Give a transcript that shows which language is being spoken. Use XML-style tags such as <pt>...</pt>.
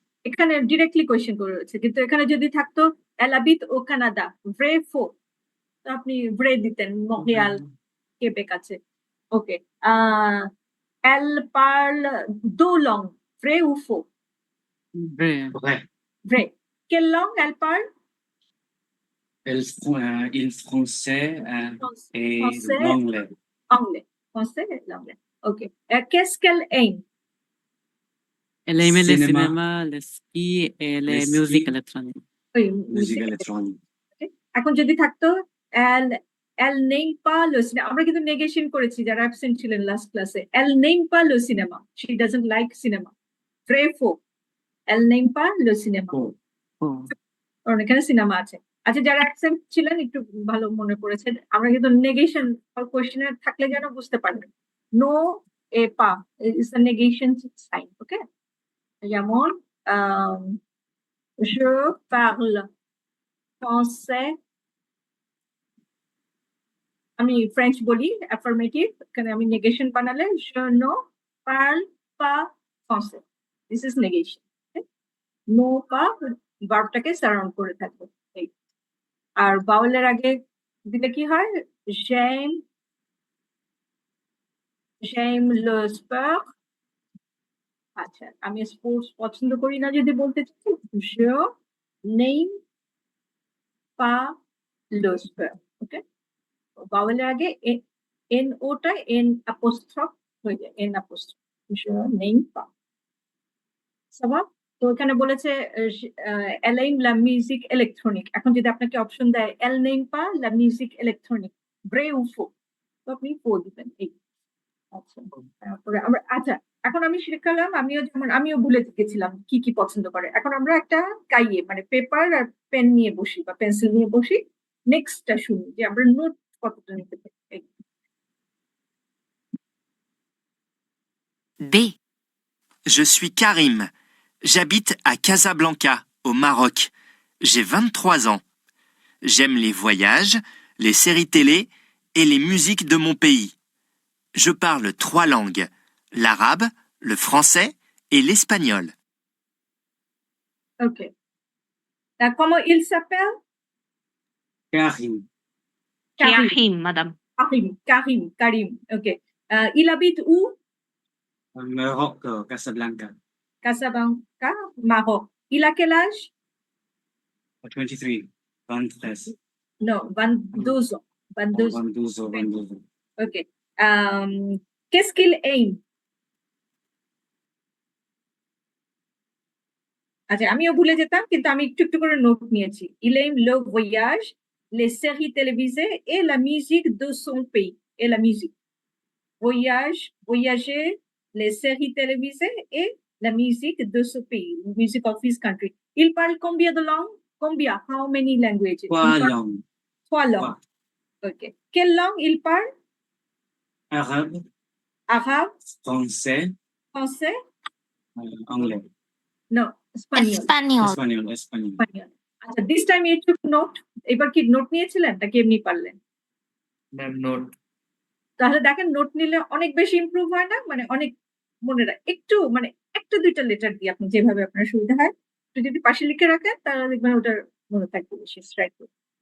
<bn>এখানে directly question করে রয়েছে, কিন্তু এখানে যদি থাকতো</bn> <fr>elle habite au Canada, vrai faux,</fr> <bn>তো আপনি vrai দিতেন, Montréal, Québec আছে। ওকে।</bn> <fr>Elle parle deux langues, vrai ou faux? Vrai. Vrai. Vrai. Quelle langue elle parle? Il français et Français, l'anglais. anglais. Français et l'anglais. OK. Qu'est-ce qu'elle aime? Elle aime le Cinéma. cinéma, le ski et Le la ski. musique électronique. ওই Musique électronique.</fr> <en>Okay.</en> <bn>এখন যদি থাকতো</bn> <fr>elle n'aime pas le cinéma,</fr> <bn>আমরা কিন্তু negation করেছি যারা absent ছিলেন last ক্লাসে।</bn> <fr>Elle n'aime pas le cinéma.</fr> <en>She doesn't like cinema.</en> <fr>Vrai faux? Elle n'aime pas le cinéma. Oh. Oh.</fr> <bn>কারণ এখানে সিনেমা আছে। আচ্ছা যারা অ্যাবসেন্ট ছিলেন একটু ভালো মনে পড়েছে। আমরা কিন্তু নেগেশন কোশ্চেনে থাকলে যেন বুঝতে পারবেন। নো এ পা ইজ আ নেগেশন সাইন। ওকে, যেমন</bn> <fr>je parle français,</fr> <bn>আমি ফ্রেঞ্চ বলি অ্যাফার্মেটিভ, এখানে আমি নেগেশন বানালে</bn> <fr>je ne parle pas français,</fr> <bn>this is negation. No পা ভার্বটাকে সারাউন্ড করে থাকবে। আর বাউলের আগে দিলে কি হয়?</bn> <fr>j'aime, j'aime le sport।</fr> <bn>আচ্ছা আমি স্পোর্টস পছন্দ করি না যদি বলতে চাই,</bn> <fr>je n'aime pas le sport।</fr> <bn>ওকে, বাউলের আগে এন ওটা এন অ্যাপোস্ট্রফ হয়ে যায়, এন অ্যাপোস্ট্রফ।</bn> <fr>je n'aime pas। সবাব।</fr> <bn>তো এখানে বলেছে</bn> <fr>elle aime la musique électronique।</fr> <bn>এখন যদি আপনাকে অপশন দেয়</bn> <fr>elle n'aime pas la musique électronique, vrai ou faux, তো আপনি faux দিবেন।</fr> <bn>এই আচ্ছা, তারপরে আমরা আচ্ছা এখন আমি শিখালাম, আমিও ভুলে গেছিলাম কি কি পছন্দ করে। এখন আমরা একটা কাইয়ে মানে পেপার আর পেন নিয়ে বসি বা পেন্সিল নিয়ে বসি, নেক্সটটা শুনি যে আমরা নোট কতটা নিতে পারি। B.</bn> <fr>Je suis Karim. J'habite à Casablanca, au Maroc. J'ai 23 ans. J'aime les voyages, les séries télé et les musiques de mon pays. Je parle 3 langues, l'arabe, le français et l'espagnol. OK. Comment il s'appelle? Karim. Karim. Karim, madame. Karim. OK. Il habite où? Maroc, Casablanca. Casablanca, Maroc. Il a quel âge? 23. 23. Non, 22 ans. 22 ans. 22. OK. Qu'est-ce qu'il aime?</fr> <bn>আচ্ছা, আমিও ভুলে যেতাম, কিন্তু আমি একটু একটু করে note নিয়েছি।</bn> <fr>Il aime le voyage, les séries télévisées et la musique de son pays. Et la musique. Voyager, les séries télévisées et la musique de ce pays,</fr> <en>music of his country.</en> <fr>Il parle combien de langues? Combien?</fr> <en>How many languages?</en> <fr>Trois langues. 3 langues. OK. Quelle langue il parle? Arabe, Arabe, français, français? anglais.</fr> <en>No, Spanish.</en> <es>Español.</es> <fr>Espagnol.</fr> <en>আচ্ছা, this time you took note.</en> <bn>এবার কি note নিয়েছিলেন নাকি এমনি পারলেন? Ma'am note. তাহলে দেখেন, note নিলে অনেক বেশি ইমপ্রুভ হয় না, মানে অনেক মনে রাখ একটু, মানে একটা দুইটা লেটার দিয়ে আপনি যেভাবে আপনার সুবিধা হয় একটু যদি পাশে লিখে রাখেন, তাহলে দেখবেন ওটার মনে থাকবে বেশি স্ট্রাইক করবে।</bn>